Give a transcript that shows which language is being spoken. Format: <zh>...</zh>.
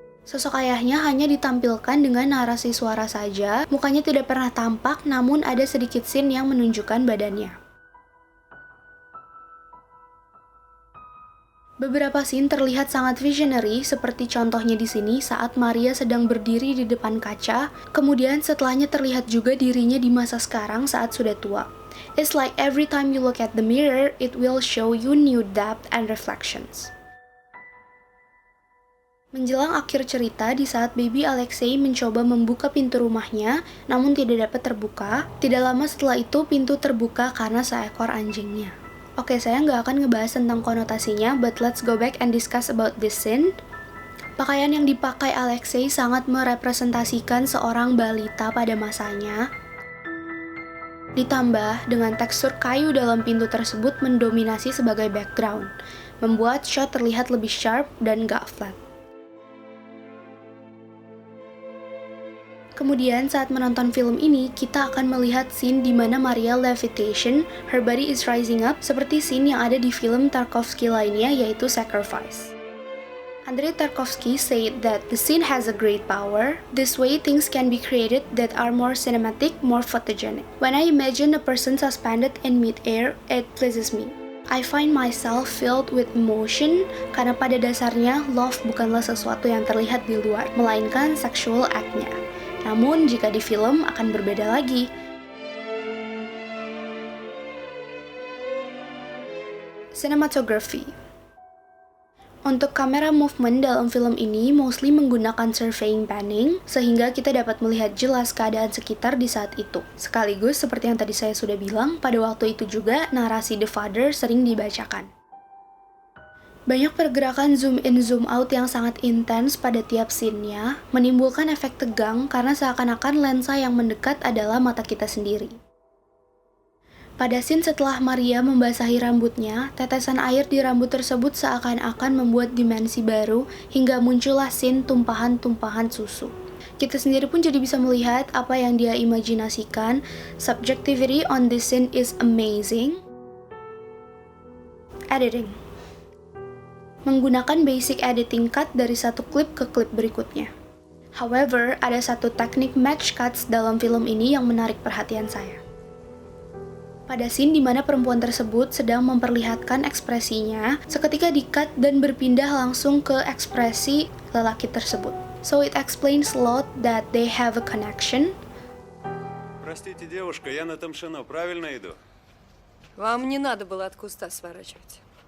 <id>Sosok ayahnya hanya ditampilkan dengan narasi suara saja, mukanya tidak pernah tampak namun ada sedikit scene yang menunjukkan badannya. Beberapa scene terlihat sangat visionary, seperti contohnya di sini saat Maria sedang berdiri di depan kaca, kemudian setelahnya terlihat juga dirinya di masa sekarang saat sudah tua.</id> <en>It's like every time you look at the mirror, it will show you new depth and reflections.</en> <id>Menjelang akhir cerita, di saat baby Alexei mencoba membuka pintu rumahnya, namun tidak dapat terbuka, tidak lama setelah itu pintu terbuka karena seekor anjingnya. Oke, saya nggak akan ngebahas tentang konotasinya,</id> <en>but let's go back and discuss about this scene.</en> <id>Pakaian yang dipakai Alexei sangat merepresentasikan seorang balita pada masanya. Ditambah dengan tekstur kayu dalam pintu tersebut mendominasi sebagai background, membuat shot terlihat lebih sharp dan gak flat. Kemudian saat menonton film ini, kita akan melihat scene di mana Maria levitation,</id> <en>her body is rising up,</en> <id>seperti scene yang ada di film Tarkovsky lainnya yaitu Sacrifice.</id> <en>Andrei Tarkovsky said that the scene has a great power. This way things can be created that are more cinematic, more photogenic. When I imagine a person suspended in mid-air, it pleases me. I find myself filled with emotion</en> <id>karena pada dasarnya love bukanlah sesuatu yang terlihat di luar, melainkan sexual act-nya. Namun jika di film akan berbeda lagi. Cinematography. Untuk kamera movement dalam film ini mostly menggunakan surveying panning, sehingga kita dapat melihat jelas keadaan sekitar di saat itu. Sekaligus, seperti yang tadi saya sudah bilang, pada waktu itu juga narasi The Father sering dibacakan. Banyak pergerakan zoom in zoom out yang sangat intens pada tiap scene-nya, menimbulkan efek tegang karena seakan-akan lensa yang mendekat adalah mata kita sendiri. Pada scene setelah Maria membasahi rambutnya, tetesan air di rambut tersebut seakan-akan membuat dimensi baru hingga muncullah scene tumpahan-tumpahan susu. Kita sendiri pun jadi bisa melihat apa yang dia imajinasikan.</id> <en>Subjectivity on this scene is amazing. Editing.</en> <id>Menggunakan basic editing cut dari satu klip ke klip berikutnya. However, ada satu teknik match cuts dalam film ini yang menarik perhatian saya. Pada scene di mana perempuan tersebut sedang memperlihatkan ekspresinya, seketika di-cut dan berpindah langsung ke ekspresi lelaki tersebut.</id> <en>So it explains a lot that they have a connection.</en> <ru>Простите, девушка, я на Тамшино правильно иду? Вам не надо было от куста сворачивать.</ru>